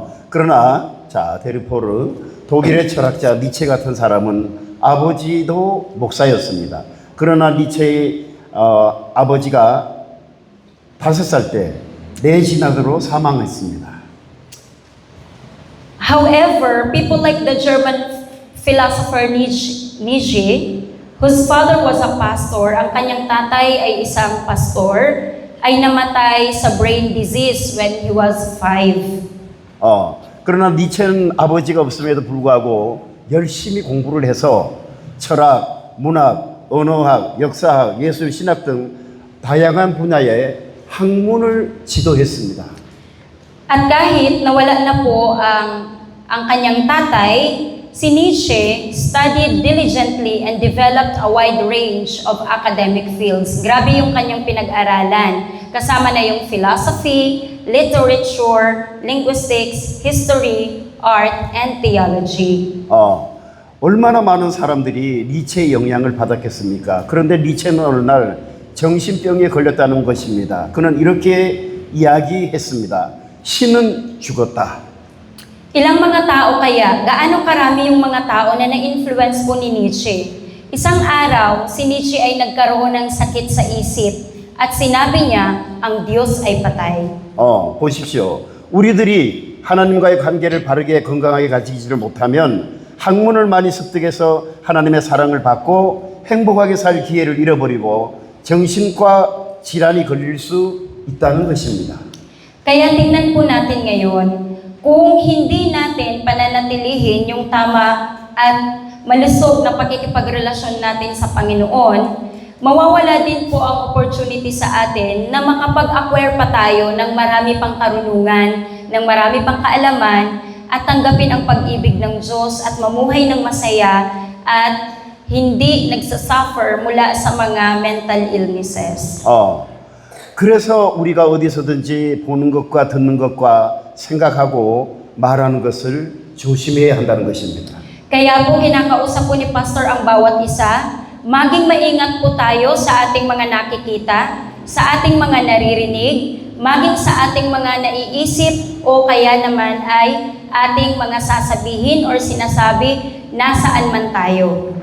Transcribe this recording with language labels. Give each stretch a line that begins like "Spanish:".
Korean: 그러나 자 데르포르 독일의 철학자 니체 같은 사람은 아버지도 목사였습니다. 그러나 니체의 아버지가 5살 때 뇌진환으로 사망했습니다.
English: However, people like the German philosopher Nietzsche, whose father was a pastor,
Filipino: ang kanyang tatay ay isang pastor, ay namatay sa
English: brain disease when he was 5.
Korean: 그러나 니체는 아버지가 없음에도 불구하고 열심히 공부를 해서 철학, 문학, 언어학, 역사학, 예술, 신학 등 다양한 분야의 학문을 지도했습니다.
Filipino: At kahit nawala na po ang kanyang tatay, si
English: Nietzsche studied diligently and developed a wide range of academic fields.
Filipino: Grabe yung kanyang pinag-aralan. Kasama na yung philosophy, literature, linguistics, history, art, and theology.
Korean: 얼마나 많은 사람들이 니체의 영향을 받았겠습니까? 그런데 니체는 어느 날 정신병에 걸렸다는 것입니다. 그는 이렇게 이야기했습니다. 신은 죽었다.
Filipino: Ilang mga tao kaya, gaano karami yung mga tao na na-influence po ni Nietzsche? Isang araw, si Nietzsche ay nagkaroon ng sakit sa isip at sinabi niya, ang Diyos ay patay.
Korean: 보십시오. 우리들이 하나님과의 관계를 바르게 건강하게 가지지를 못하면 학문을 많이 습득해서 하나님의 사랑을 받고 행복하게 살 기회를 잃어버리고 정신과 질환이 걸릴 수 있다는 것입니다.
Filipino: Kaya tingnan po natin ngayon, kung hindi natin pananatilihin yung tama at malusog na pakikipagrelasyon natin sa Panginoon, mawawala din po ang opportunity sa atin na makapag-acquire pa tayo ng marami pang karunungan, ng marami pang kaalaman, at tanggapin ang pag-ibig ng Diyos at mamuhay ng masaya at hindi nagsasuffer mula sa mga mental illnesses.
Korean: 그래서 우리가 어디서든지 보는 것과 듣는 것과 생각하고 말하는 것을 조심해야 한다는 것입니다.
Filipino: Kaya po kinakausap po ni Pastor ang bawat isa, maging maingat po tayo sa ating mga nakikita, sa ating mga naririnig, maging sa ating mga naiisip o kaya naman ay ating mga sasabihin or sinasabi nasaan man tayo.